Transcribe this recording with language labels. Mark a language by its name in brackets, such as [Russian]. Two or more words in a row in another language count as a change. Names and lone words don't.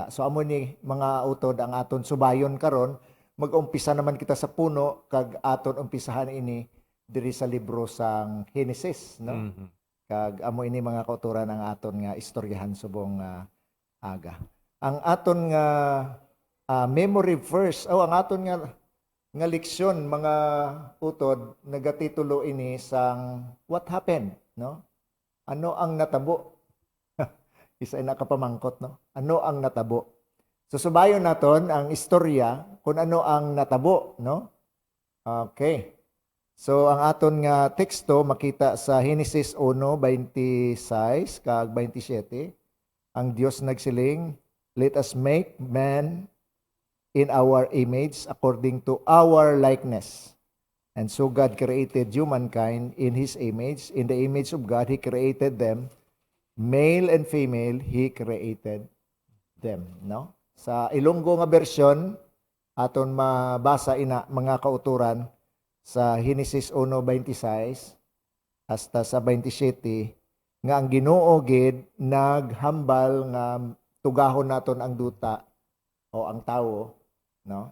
[Hiligaynon] So amo ni mga utod ang aton subayon karon, mag-umpisa naman kita sa puno kag aton umpisahan ini diri sa libro sang Genesis, no? Mhm. Kag amo ini mga kauturan ang aton nga istoryahan subong aga. Ang aton nga memory verse ang aton nga leksyon mga utod nagatitulo ini sang [English] what happened, [Hiligaynon] no? Ano ang natabo? Isa na kapamangkot, no? Ano ang natabo? So subayon naton ang istorya kung ano ang natabo, no? Okay. So ang aton nga teksto makita sa Genesis 1:26 kag 27. Ang Dios nagsiling, [English] let us make man in our image according to our likeness. And so God created humankind in His image. In the image of God, He created them. Male and female, He created them. [Hiligaynon] No? Sa Ilonggo nga version, aton mabasa ina mga kauturan sa Genesis 1:26 hasta sa 27 nga ang Ginoo gid naghambal nga tugahon naton ang duta o ang tawo, no?